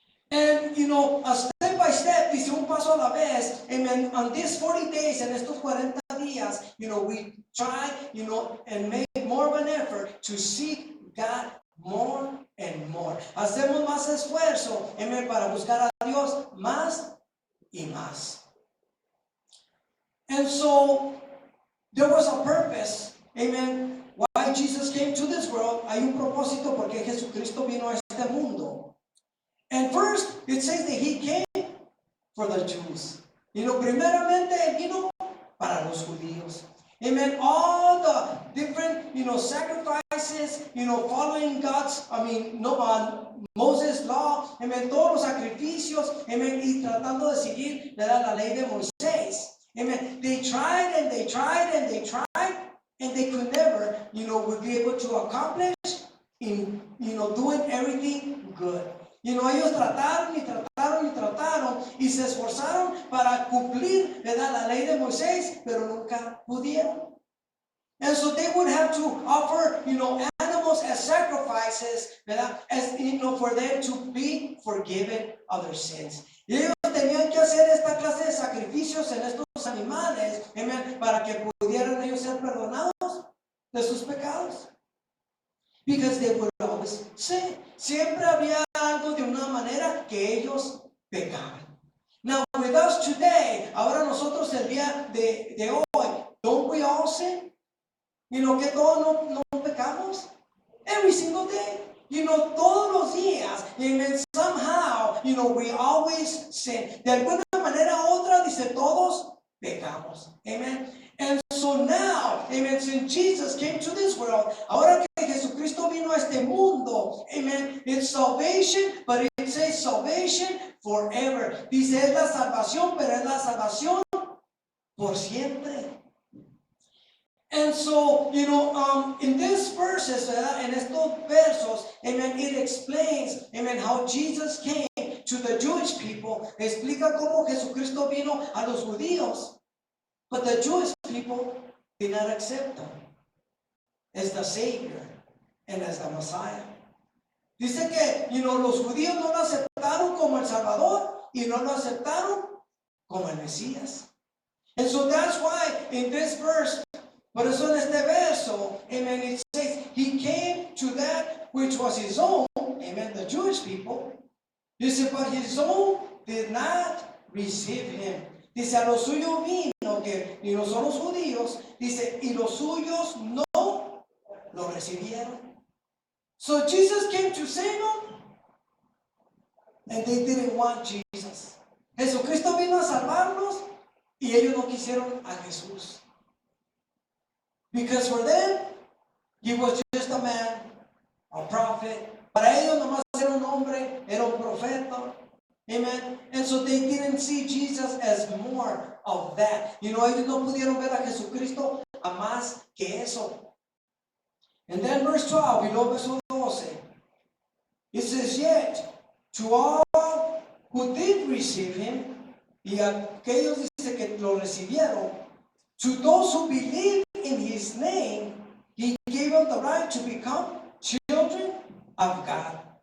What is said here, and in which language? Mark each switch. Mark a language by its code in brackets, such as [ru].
[en] And, a step by step, [es] dice un paso a la vez, [en] amen, on these 40 days, [es] en estos 40 días, [en] we try, and make more of an effort to seek God more and more. [es] Hacemos más esfuerzo, amen, para buscar a Dios más y más. [en] And so, there was a purpose, amen, why Jesus came to this world. [es] Hay un propósito porque Jesucristo vino a este mundo. [en] And first, it says that he came for the Jews. [es] Primeramente, él vino para los judíos. Amen. [en] All the different, sacrifices, following God's, Moses' law, [es] amen, todos los sacrificios, amen, y tratando de seguir, ¿verdad?, la ley de Moisés. Amen. [en] They tried and they tried and they tried, and they could never, would be able to accomplish in, doing everything good. [es] Ellos trataron y trataron y trataron y se esforzaron para cumplir, ¿verdad?, la ley de Moisés, pero nunca pudieron. [en] And so they would have to offer, animals as sacrifices, ¿verdad?, as, for them to be forgiven of their sins. [es] Y ellos tenían que hacer esta clase de sacrificios en estos animales, amen, para que pudieran ellos ser perdonados de sus pecados. [en] Because they would always sin. [es] Siempre había algo de una manera que ellos pecaban. [en] Now with us today, [es] ahora nosotros el día de hoy, [en] don't we all sin? [es] Que todos no pecamos? [en] Every single day. [es] Todos los días. [en] And somehow, we always sin. [es] De alguna manera u otra, dice, todos pecamos. Amen. [en] And so now, amen, since Jesus came to this world, [es] ahora que Jesucristo vino a este mundo, [en] amen, it's salvation, but it says salvation forever. [es] Dice, es la salvación, pero es la salvación por siempre. [en] And so, in this verses, [es] en estos versos, [en] amen, it explains, amen, how Jesus came to the Jewish people. [es] Explica cómo Jesucristo vino a los judíos. [en] But the Jewish people did not accept him as the Savior and as the Messiah. [es] Dice que, los judíos no lo aceptaron como el Salvador y no lo aceptaron como el Mesías. [en] And so that's why in this verse, [es] por eso en este verso, [en] amen, it says, he came to that which was his own, amen, the Jewish people. Dice, but his own did not receive him. [es] Dice, a los suyos vino, que y no son los judíos, dice, y los suyos no lo recibieron. [en] So Jesus came to save them, and they didn't want Jesus. [es] Jesucristo vino a salvarlos, y ellos no quisieron a Jesús. [en] Because for them, he was just a man, a prophet. [es] Para ellos nomás era un hombre, era un profeta. Amen. [en] And so they didn't see Jesus as more of that. [es] Ellos no pudieron ver a Jesucristo a más que eso. [en] And then verse 12, [es] y luego verso 12, [en] it says, yet to all who did receive him, [es] y aquellos dice que lo recibieron, [en] to those who believe in his name, he gave them the right to become children of God.